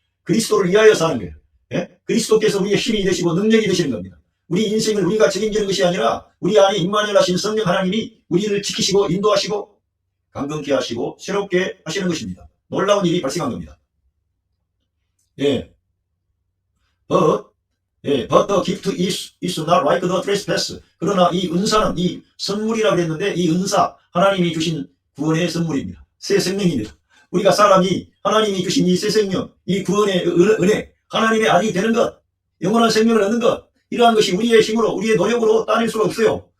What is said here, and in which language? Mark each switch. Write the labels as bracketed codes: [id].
[ko] 그리스도를 위하여 사는 거예요. 예? 그리스도께서 우리의 힘이 되시고 능력이 되시는 겁니다. 우리 인생을 우리가 책임지는 것이 아니라 우리 안에 임마누엘 하신 성령 하나님이 우리를 지키시고 인도하시고 강건케 하시고 새롭게 하시는 것입니다. 놀라운 일이 발생한 겁니다. 예. [en] But the gift is not like the trespass. [ko] 그러나 이 은사는 이 선물이라고 했는데 이 은사 하나님이 주신 구원의 선물입니다. 새 생명입니다. 우리가 사람이 하나님이 주신 이 새 생명, 이 구원의 은혜, 하나님의 아들이 되는 것, 영원한 생명을 얻는 것, 이러한 것이 우리의 힘으로 우리의 노력으로 따낼 수가 없어요.